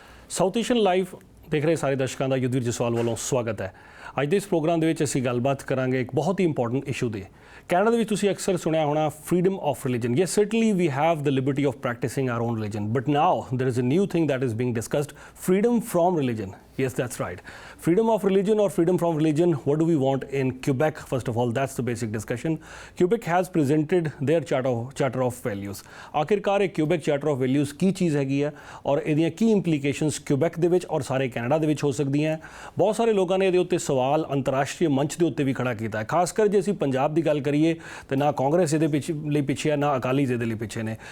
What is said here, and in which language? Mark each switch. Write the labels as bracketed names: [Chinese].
[Punjabi] South Asian live ਦੇਖ ਰਹੇ ਸਾਰੇ ਦਰਸ਼ਕਾਂ ਦਾ ਯੁੱਧਵੀਰ ਜਸਵਾਲ ਵੱਲੋਂ ਸਵਾਗਤ ਹੈ। ਅੱਜ ਦੇ ਇਸ ਪ੍ਰੋਗਰਾਮ ਦੇ ਵਿੱਚ ਅਸੀਂ ਗੱਲਬਾਤ ਕਰਾਂਗੇ ਇੱਕ ਬਹੁਤ ਹੀ ਇੰਪੋਰਟੈਂਟ ਇਸ਼ੂ ਦੇ। ਕੈਨੇਡਾ ਦੇ ਵਿੱਚ ਤੁਸੀਂ ਅਕਸਰ ਸੁਣਿਆ ਹੋਣਾ [English] freedom of religion. Yes, certainly we have the liberty of practicing our own religion, but now there is a new thing that is being discussed, freedom from religion. Yes, that's right. Freedom of religion or freedom from religion, what do we want in Quebec? First of all, that's the basic discussion. Quebec has presented their charter of values. [Punjabi] ਆਖਿਰਕਾਰ ਇਹ Quebec charter of values ਕੀ ਚੀਜ਼ ਹੈਗੀ ਹੈ ਔਰ ਇਹਦੀਆਂ ਕੀ implications Quebec ਦੇ ਵਿੱਚ ਔਰ ਸਾਰੇ ਕੈਨੇਡਾ ਦੇ ਵਿੱਚ ਹੋ ਸਕਦੀਆਂ। ਬਹੁਤ ਸਾਰੇ ਲੋਕਾਂ ਨੇ ਇਹਦੇ ਉੱਤੇ ਸਵਾਲ ਅੰਤਰਰਾਸ਼ਟਰੀ ਮੰਚ ਦੇ ਉੱਤੇ ਵੀ ਖੜਾ ਕੀਤਾ ਹੈ। ਖਾਸ ਕਰ ਜੇ ਅਸੀਂ ਪੰਜਾਬ ਦੀ ਗੱਲ ਕਰੀਏ ਤਾਂ ਨਾ ਕਾਂਗਰਸ ਇਹਦੇ ਲਈ ਪਿੱਛੇ ਹੈ, ਨਾ ਅਕਾਲੀ ਇਹਦੇ ਲਈ ਪਿੱਛੇ ਨੇ।